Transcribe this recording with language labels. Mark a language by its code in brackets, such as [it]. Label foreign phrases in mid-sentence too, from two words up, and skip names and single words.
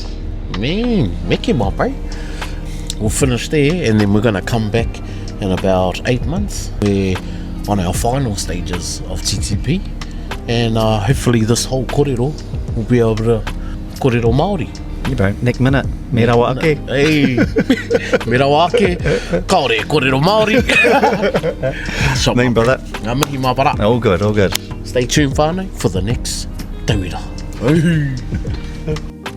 [en] Man, Mickey, my bro. We'll finish there, and then we're going to come back in about 8 months. We're on our final stages of TTP, and hopefully this whole kōrero will be able to [mi] kōrero Māori. [en] Yeah, bro. Next minute, [mi] me rawa ake. Hey, me rawa ake. Kaore kōrero Māori. [en] So, Mean brother. [mi] Ngā mihi, [en] my brother. All good. Stay tuned, whānau, for the next tauira. Hey.